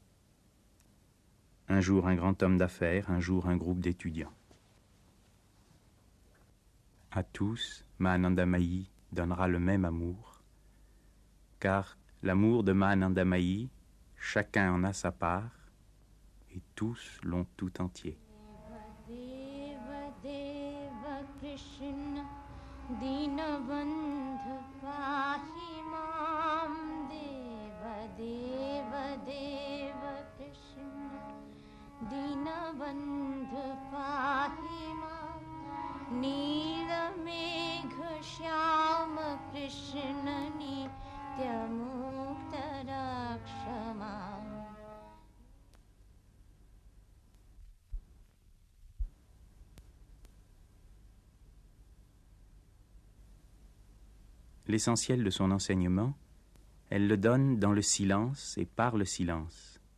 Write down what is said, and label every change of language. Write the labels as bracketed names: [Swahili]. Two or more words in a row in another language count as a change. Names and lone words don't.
[French] Un jour, un grand homme d'affaires, un jour, un groupe d'étudiants. À tous, Mahananda Mahi donnera le même amour, car l'amour de Mahananda Mahi, chacun en a sa part, et tous l'ont tout entier. [Sanskrit] Krishna Dinabandhu Pahi Mam Deva Deva Deva Krishna Dinabandhu Pahi Mam Nila Megha Shyama Krishna Nitya Mukta Rakshama. L'essentiel de son enseignement, elle le donne dans le silence et par le silence.